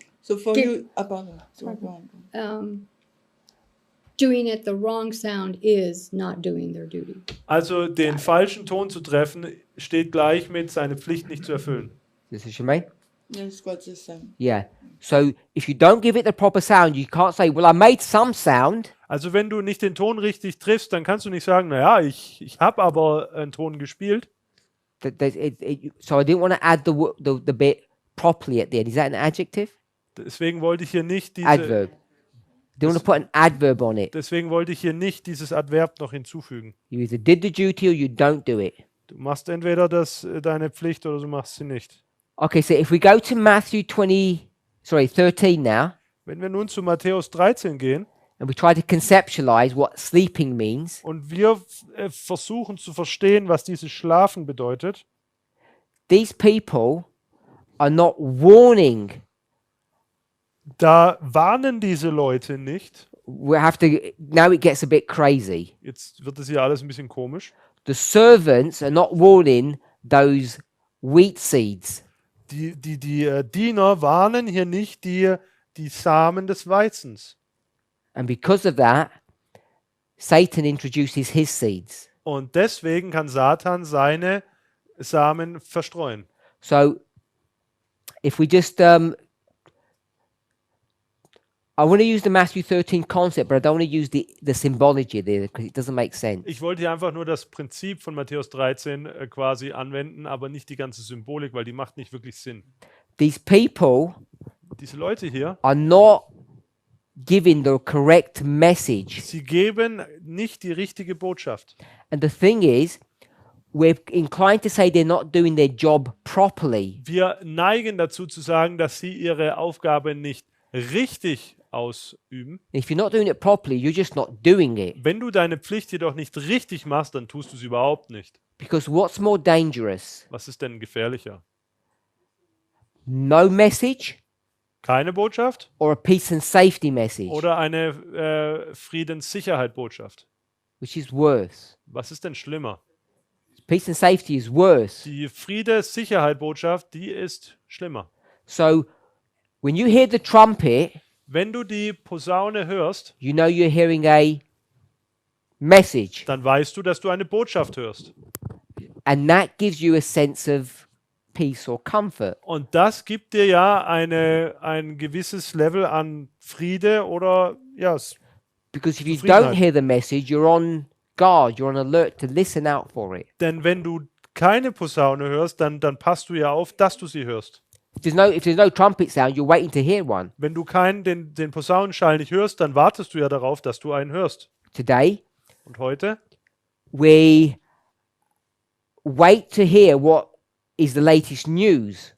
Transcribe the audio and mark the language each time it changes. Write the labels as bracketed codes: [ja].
[en] So for Give- you, pardon. So, go on. Doing it the wrong sound is not doing their duty. [de] Also den falschen Ton zu treffen, steht gleich mit seine Pflicht nicht zu erfüllen. [en] This is Shemaine? Yes, what's the same? Yeah. So if you don't give it the proper sound, you can't say, well, I made some sound. [de] Also wenn du nicht den Ton richtig triffst, dann kannst du nicht sagen, naja, ich habe aber einen Ton gespielt. [en] So I didn't want to add the bit properly at the end. Is that an adjective? [de] Deswegen wollte ich hier nicht [en] Adverb. Didn't want to put an adverb on it. [de] Deswegen wollte ich hier nicht dieses Adverb noch hinzufügen. [en] You either did the duty or you don't do it. [de] Du machst entweder deine Pflicht oder du machst sie nicht. [en] Okay, so if we go to Matthew 13 now, [de] Wenn wir nun zu Matthäus 13 gehen [en] and we try to conceptualize what sleeping means, [de] und wir versuchen zu verstehen, was dieses Schlafen bedeutet, [en] these people are not warning. [de] da warnen diese Leute nicht. [en] Now it gets a bit crazy. [de] Jetzt wird es hier alles ein bisschen komisch. [en] The servants are not warning those wheat seeds. [de] Die Diener warnen hier nicht die Samen des Weizens. [en] And because of that, Satan introduces his seeds. [de] Und deswegen kann Satan seine Samen verstreuen. [en] So if we just I want to use the Matthew 13 concept, but I don't want to use the symbology there because it doesn't make sense. [de] Ich wollte hier einfach nur das Prinzip von Matthäus 13 quasi anwenden, aber nicht die ganze Symbolik, weil die macht nicht wirklich Sinn. [en] These people [de] Diese Leute hier, [en] are not giving the correct message. [de] sie geben nicht die richtige Botschaft. [en] And the thing is, we're inclined to say they're not doing their job properly. [de] Wir neigen dazu zu sagen, dass sie ihre Aufgabe nicht richtig ausüben. [en] If you're not doing it properly, you're just not doing it. [de] Wenn du deine Pflicht jedoch nicht richtig machst, dann tust du sie überhaupt nicht. [en] Because what's more dangerous? [de] Was ist denn gefährlicher? [en] No message [de] Keine Botschaft [en] or a peace and safety message? [de] oder eine Friedenssicherheit-Botschaft? [en] Which is worse? [de] Was ist denn schlimmer? [en] Peace and safety is worse. [de] Die Friede-Sicherheit-Botschaft, die ist schlimmer. [en] So when you hear the trumpet, [de] Wenn du die Posaune hörst, [en] you know you're hearing a message. [de] dann weißt du, dass du eine Botschaft hörst. [en] And that gives you a sense of peace or comfort. [de] Und das gibt dir ja ein gewisses Level an Friede oder ja, [en] Because if you [de] Zufriedenheit. [en] don't hear the message, you're on guard, you're on alert to listen out for it. [de] denn wenn du keine Posaune hörst, dann passt du ja auf, dass du sie hörst. [en] If there's no trumpet sound, you're waiting to hear one. [de] Wenn du den Posaunenschall nicht hörst, dann wartest du ja darauf, dass du einen hörst. [en] Today, [de] Und heute, [en] we wait to hear what is the latest news.